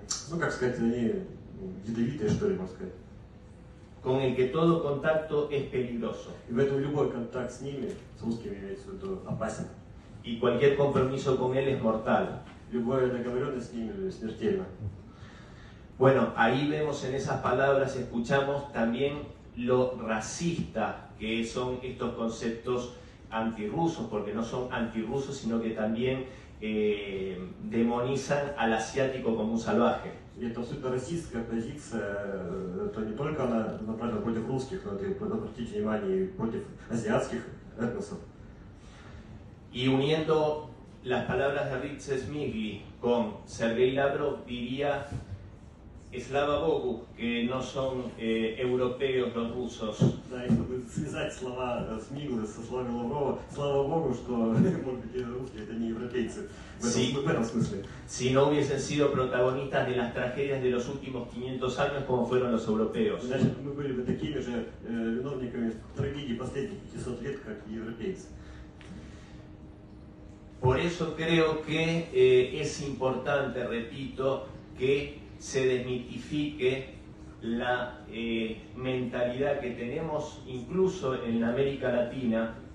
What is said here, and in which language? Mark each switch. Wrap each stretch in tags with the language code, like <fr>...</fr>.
<ru>Ну, как сказать, они ядовитые, что ли, можно сказать.</ru> <es>Con el que todo contacto es peligroso.</es> <ru>И поэтому любой контакт с ними, с русскими имеется в виду, опасен.</ru> <es>Y cualquier compromiso con él es mortal.</es> <ru>Любая договоренность с ними смертельна.</ru> <es>Bueno, ahí vemos en esas palabras, escuchamos también lo racista que son estos conceptos antirrusos, porque no son antirrusos, sino que también demonizan al asiático como un salvaje.</es> <ru>И это абсолютно российская позиция, это не только она направлена против русских, но это обратите внимание против азиатских этносов.</ru> <es>Y uniendo las palabras de Ritz Smigli con Sergei Lavrov, diría</es> <ru>Slava Bogu,</ru> <es>que no son europeos los rusos.</es> <ru>Да, и чтобы связать слова Смиглы со словами Лаврова, слава Богу, что, может быть, русские это не европейцы в этом смысле.</ru> <es>Si no hubiesen sido protagonistas de las tragedias de los últimos 500 años como fueron los europeos.</es> <ru>Значит, мы были бы такими же виновниками трагедий последних 500 лет, как и европейцы.</ru> <es>Por eso creo que es importante, repito, que se desmitifique la mentalidad que tenemos incluso en América Latina.</es>